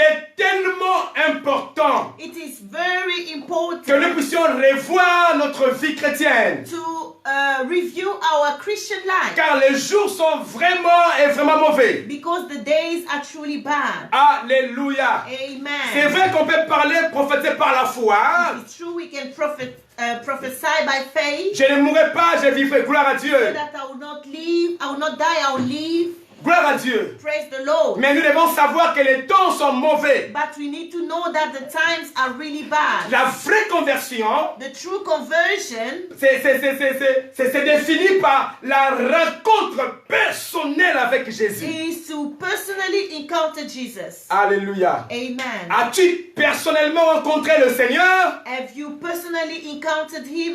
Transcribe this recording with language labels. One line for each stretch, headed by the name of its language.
French: est tellement important
English: it is very
French: que nous
English: important
French: puissions revoir notre vie chrétienne.
English: to review our Christian life
French: Car les jours sont vraiment mauvais.
English: because the days are truly bad.
French: Alléluia. C'est
English: Amen.
French: vrai qu'on peut parler, prophétiser par la foi.
English: It's true we can prophesy by faith
French: Je ne mourrai pas, je vivrai. Gloire à
English: so
French: Dieu.
English: that I will not live, I will not die, I will live.
French: Gloire à Dieu.
English: Praise the Lord.
French: Mais nous devons savoir que les temps sont mauvais.
English: But we need to know that the times are really bad.
French: La vraie conversion,
English: The true conversion
French: c'est défini par la rencontre personnelle avec Jésus.
English: is to personally encounter Jesus.
French: Alléluia.
English: Amen.
French: As-tu personnellement rencontré le Seigneur
English: Have you personally encountered him?